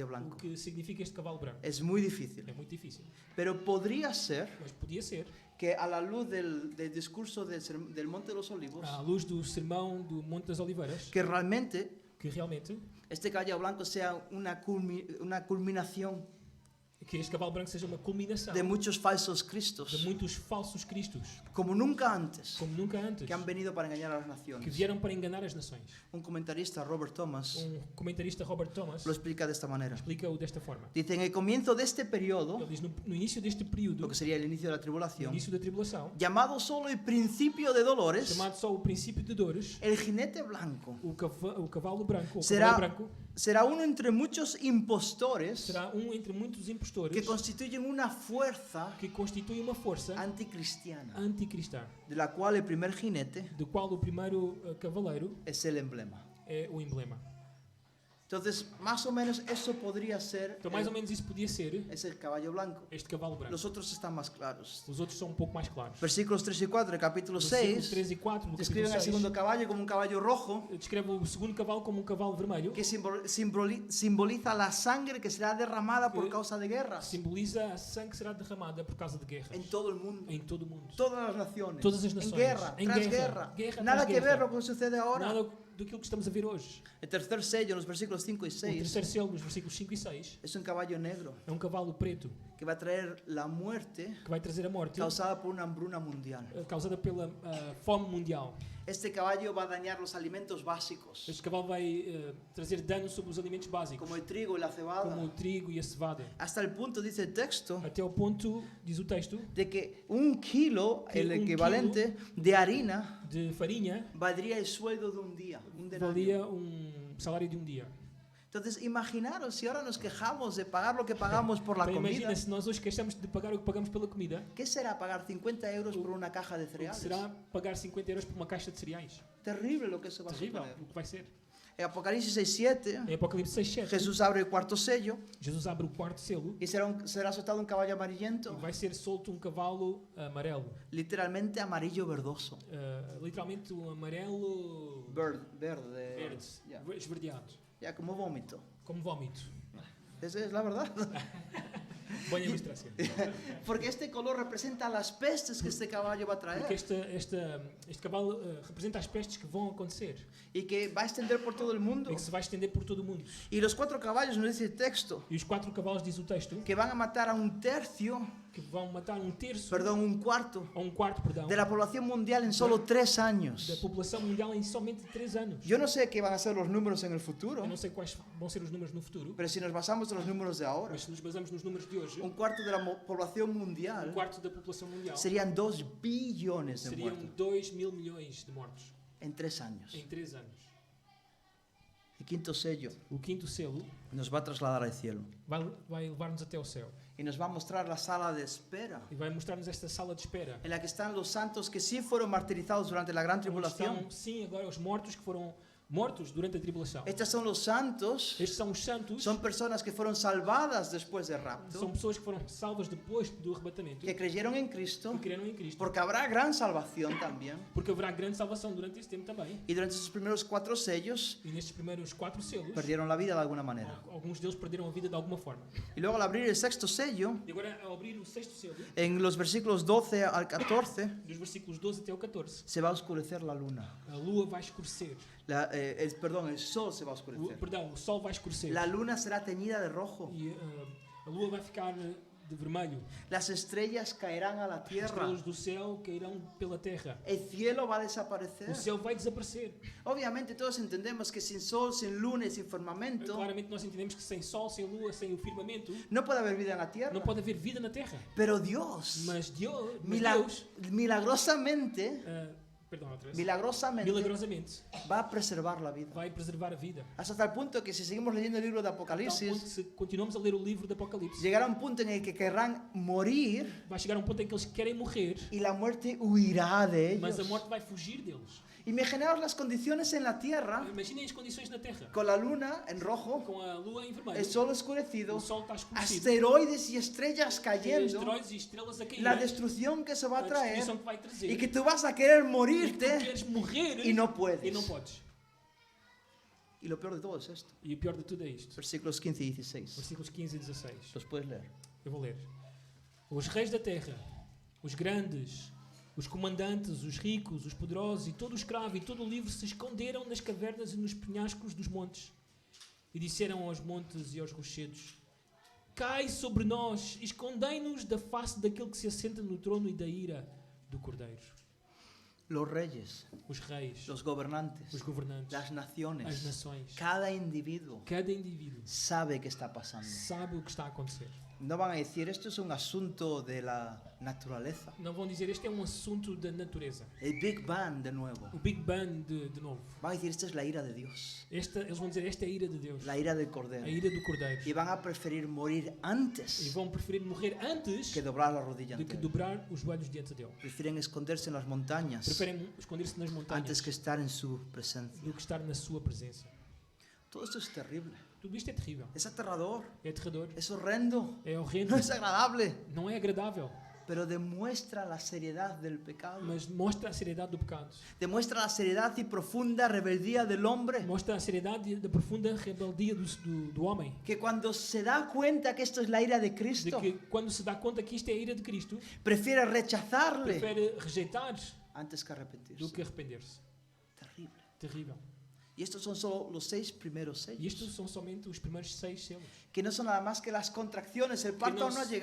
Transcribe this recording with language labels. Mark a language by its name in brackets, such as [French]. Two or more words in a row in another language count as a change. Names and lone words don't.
[Portuguese] o [Spanish] blanco. [Portuguese] que significa este cavalo branco. [Spanish] Es muy difícil. [Portuguese] É muito difícil. [Spanish] Pero podría ser [Portuguese] Mas podia ser, [Spanish] que a la luz del discurso del Monte de los Olivos, [Portuguese] à luz do sermão do Monte das Oliveiras, [Spanish] que realmente [Portuguese] que realmente [Spanish] este caballo blanco sea una culminación [Portuguese] que este cavalo branco seja uma culminação [Spanish] de muchos falsos de cristos, [Portuguese] muitos falsos cristos, [Spanish] como nunca antes, [Portuguese] como nunca antes, [Spanish] que han venido para engañar a las [Portuguese] que [Spanish] naciones. [Portuguese] vieram para enganar as nações. [Spanish] Un comentarista, Robert Thomas, [Portuguese] Comentarista Robert Thomas [Spanish] lo explica de esta manera. [Portuguese] explica-o desta forma. [Spanish] Dice, en el comienzo de este periodo, [Portuguese] Ele diz, no início deste [Spanish] lo [Portuguese] período, [Spanish] que sería el inicio de la [Portuguese] no [Spanish] tribulación, [Portuguese] início da tribulação, [Spanish] llamado solo el principio de dolores, [Portuguese] chamado só o princípio de dores, [Spanish] el jinete blanco [Portuguese] o cavalo branco, o [Spanish] será, [Portuguese] cavalo branco, [Spanish] será uno entre muchos impostores [Portuguese] será entre muitos impostores [Spanish] que constituyen una fuerza [Portuguese] que constitui uma força [Spanish] anticristiana, [Portuguese] anticristã, [Spanish] de la cual el primer jinete [Portuguese] do qual o primeiro cavaleiro [Spanish] es el emblema. [Portuguese] é o emblema. [Spanish] Entonces, más o menos eso podría ser [Portuguese] Então, mais ou menos isso podia ser [Spanish] es el caballo blanco. [Portuguese] este cavalo branco. [Spanish] Los otros están más claros. [Portuguese] Os outros são um pouco mais claros. [Spanish] Versículos 3 y 4 del capítulo [Portuguese] Versículos [Spanish] 6 [Portuguese] 3 e 4 do capítulo [Spanish] describen al [Portuguese] 6 [Spanish] segundo caballo como un caballo rojo [Portuguese] descreve o segundo cavalo como um cavalo vermelho, [Spanish] que simboliza la sangre que será derramada por causa de guerras [Portuguese] simboliza a sangue que será derramada por causa de guerras [Spanish] en todo el mundo. [Portuguese] em todo o mundo. [Spanish] Todas las naciones. Todas las En naciones. guerra, En tras guerra, guerra. guerra Nada tras que guerra. ver lo que sucede ahora. [Portuguese] Nada daquilo que estamos a ver hoje. [Spanish] El tercer sello, en los versículos 5 y [Portuguese] O [Spanish] 6, [Portuguese] terceiro selo, nos versículos 5 e 6, [Spanish] es un caballo negro [Portuguese] é um cavalo preto [Spanish] que va a traer la muerte [Portuguese] que vai trazer a morte [Spanish] causada por una hambruna mundial. [Portuguese] causada pela fome mundial. [Spanish] Este caballo va a dañar los alimentos básicos, [Portuguese] Este cavalo vai trazer dano sobre os alimentos básicos, [Spanish] como el trigo y la cebada, [Portuguese] como o trigo e a cevada. [Spanish] hasta el punto, dice el texto, [Portuguese] Até o ponto, diz o texto, [Spanish] de que 1 kilo, [Portuguese] Que [Spanish] el [Portuguese] 1 [Spanish] equivalente de harina, [Portuguese] de farinha [Spanish] valdría el sueldo de un día, un denario. [Portuguese] valia salário de dia. [Spanish] Entonces, imaginaros si ahora nos quejamos de pagar lo que pagamos por la [Portuguese] Então, [Spanish] comida. [Portuguese] imagina se nós hoje queixamos de pagar o que pagamos pela comida. [Spanish] ¿Qué será pagar 50 euros por una caja de [Portuguese] O que [Spanish] cereales? [Portuguese] será pagar 50 euros por uma caixa de cereais? [Spanish] Terrible lo que eso va a [Portuguese] Terrível [Spanish] suponer. [Portuguese] o que vai ser. [Spanish] En Apocalipsis 6:7, [Portuguese] Em Apocalipse 6:7, [Spanish] Jesús abre el cuarto sello [Portuguese] Jesus abre o quarto selo [Spanish] y será soltado un caballo [Portuguese] e [Spanish] amarillento, [Portuguese] vai ser solto cavalo amarelo. [Spanish] literalmente amarillo verdoso. [Portuguese] Literalmente um amarelo [Spanish] Verde. [Portuguese] verde, [Spanish] Ya, [Portuguese] esverdeado, [Spanish] ya, como vómito. [Portuguese] como vómito. [Spanish] Esa es la verdad. [Portuguese] Boa ilustração. [Spanish] Porque este color representa las pestes que este caballo va a traer [Portuguese] Porque este cavalo representa as pestes que vão acontecer [Spanish] y que va a extender por todo el mundo. [Portuguese] e que se vai estender por todo o mundo. [Spanish] Y los 4 caballos, nos dice el texto, [Portuguese] E os 4 cavalos, diz o texto, [Spanish] que van a matar a un tercio, [Portuguese] que vão matar terço, [Spanish] perdón, un cuarto [Portuguese] ou quarto, perdão, [Spanish] de la población mundial en solo 3 [Portuguese] da [Spanish] años. [Portuguese] população mundial em somente 3 anos. [Spanish] Yo no sé qué van a ser los números en el futuro, [Portuguese] Eu não sei quais vão ser os números no futuro, [Spanish] pero si nos basamos en los números de ahora, [Portuguese] mas se nos basamos nos números de hoje, [Spanish] un cuarto de la población mundial [Portuguese] quarto da população mundial [Spanish] serían 2 billones de [Portuguese] seriam [Spanish] muertos [Portuguese] 2.000 milhões de mortos [Spanish] en 3 años. [Portuguese] em 3 anos. [Spanish] El quinto sello [Portuguese] O quinto selo [Spanish] nos va a trasladar al cielo [Portuguese] vai levar-nos até o céu [Spanish] y nos va a mostrar la sala de espera [Portuguese] e vai mostrar-nos esta sala de espera. [Spanish] en la que están los santos que sí fueron martirizados durante la gran [Portuguese] Onde [Spanish] tribulación. [Portuguese] estão, sim, agora os mortos que foram mortos durante a tribulação. [Spanish] Estos son los santos, [Portuguese] Estes são os santos, [Spanish] son personas que fueron salvadas después del [Portuguese] são [Spanish] rapto, [Portuguese] pessoas que foram salvas depois do arrebatamento, [Spanish] que creyeron en Cristo, [Portuguese] que creram em Cristo, [Spanish] porque habrá gran salvación también. [Portuguese] porque haverá grande salvação durante esse tempo também. [Spanish] Y durante esos primeros 4 sellos [Portuguese] E nestes primeiros 4 selos, [Spanish] perdieron la vida de alguna manera. [Portuguese] alguns deles perderam a vida de alguma forma. [Spanish] Y luego al abrir el sexto sello, [Portuguese] E agora, ao abrir o sexto selo, [Spanish] en los versículos 12 al 14, [Portuguese] dos versículos 12 até o 14, [Spanish] se va a oscurecer la luna. [Portuguese] a lua vai escurecer. [Spanish] el sol se va a oscurecer. [Portuguese] O sol vai escurecer. [Spanish] La luna será teñida de rojo. [Portuguese] E a lua vai ficar de vermelho. [Spanish] Las estrellas caerán a la [Portuguese] As [Spanish] tierra. [Portuguese] estrelas do céu cairão pela terra. [Spanish] El cielo va a desaparecer. [Portuguese] O céu vai desaparecer. [Spanish] Obviamente todos entendemos que sin sol, sin luna y sin firmamento [Portuguese] Claramente nós entendemos que sem sol, sem lua, sem o firmamento, [Spanish] no puede haber vida en la [Portuguese] não [Spanish] tierra. [Portuguese] pode haver vida na terra. [Spanish] Pero Dios, [Portuguese] Mas Deus, [Spanish] milagrosamente, [Portuguese] milagrosamente, [Spanish] va a preservar la vida. [Portuguese] vai preservar a vida. [Spanish] Hasta tal punto que si seguimos leyendo el libro de [Portuguese] Tal ponto que [Spanish] Apocalipsis, [Portuguese] se continuamos a ler o livro do Apocalipse, [Spanish] llegará un punto en el que querrán morir [Portuguese] vai chegar ponto em que eles querem morrer, [Spanish] y la muerte huirá de [Portuguese] mas a [Spanish] ellos. [Portuguese] morte vai fugir deles. [Spanish] Imaginaos las condiciones en la tierra, [Portuguese] Imaginem as condições na terra, [Spanish] con la luna en rojo, [Portuguese] com a lua em vermelho, [Spanish] el sol oscurecido, [Portuguese] o sol está escurecido, [Spanish] asteroides y estrellas cayendo, [Portuguese] asteroides e estrelas a cair, [Spanish] la destrucción que se va a traer [Portuguese] destruição que vai trazer, [Spanish] y que tú vas a querer [Portuguese] e que tu [Spanish] morirte [Portuguese] queres morrer [Spanish] y no puedes. [Portuguese] e não podes. [Spanish] Y lo peor de todo es esto. [Portuguese] E o pior de tudo é isto. [Spanish] Versículos 15 y 16. [Portuguese] Versículos 15 e 16. [Spanish] Los puedes leer. [Portuguese] Eu vou ler. Os reis da terra, os grandes, os comandantes, os ricos, os poderosos e todo o escravo e todo o livre se esconderam nas cavernas e nos penhascos dos montes e disseram aos montes e aos rochedos: cai sobre nós, escondei-nos da face daquele que se assenta no trono e da ira do Cordeiro. [Spanish] Los reyes, [Portuguese] Os reis, [Spanish] los gobernantes, [Portuguese] os governantes, [Spanish] las [Portuguese] as [Spanish] naciones, [Portuguese] nações, [Spanish] cada individuo [Portuguese] cada indivíduo [Spanish] sabe qué está pasando. [Portuguese] sabe o que está a acontecer. [Spanish] No van a decir, esto es un asunto de la naturaleza. [Portuguese] Não vão dizer este é um assunto da natureza. [Spanish] El Big Bang de nuevo. [Portuguese] O Big Bang de novo. [Spanish] Van a decir, esta es la ira de Dios, [Portuguese] Eles vão dizer esta é a ira de Deus, [Spanish] la ira del [Portuguese] a [Spanish] Cordero. [Portuguese] ira do Cordeiro. [Spanish] Y van a preferir morir [Portuguese] E [Spanish] antes [Portuguese] vão preferir morrer antes [Spanish] que doblar la rodilla [Portuguese] do [Spanish] ante [Portuguese] que [Spanish] él. [Portuguese] dobrar os joelhos diante dele. [Spanish] Prefieren esconderse en las montañas [Portuguese] Preferem esconder-se nas montanhas [Spanish] antes que estar en su presencia. [Portuguese] do que estar na sua presença. [Spanish] Todo esto es terrible, [Portuguese] Tudo isto é terrível, [Spanish] es aterrador, [Portuguese] é aterrador, [Spanish] es horrendo, [Portuguese] é horrendo, [Spanish] no es agradable, [Portuguese] não é agradável, [Spanish] pero demuestra la seriedad del pecado. [Portuguese] mas mostra a seriedade do pecado. [Spanish] Demuestra la seriedad y profunda rebeldía del hombre, [Portuguese] Mostra a seriedade da profunda rebeldia do homem. [Spanish] que cuando se da cuenta que esto es la ira de [Portuguese] De [Spanish] Cristo, [Portuguese] que quando se dá conta que isto é a ira de Cristo, [Spanish] prefiere rechazarle [Portuguese] prefere rejeitar [Spanish] antes que [Portuguese] do [Spanish] arrepentirse. [Portuguese] que arrepender-se. [Spanish] Terrible. [Portuguese] Terrível. [Spanish] Y estos son solo los 6 primeros [Portuguese] E estes [Spanish] sellos, [Portuguese] são somente os primeiros 6 selos. [Spanish] que no son nada más que las contracciones, el [Portuguese] Que [Spanish] parto [Portuguese] não [Spanish] aún no ha [Portuguese] são nada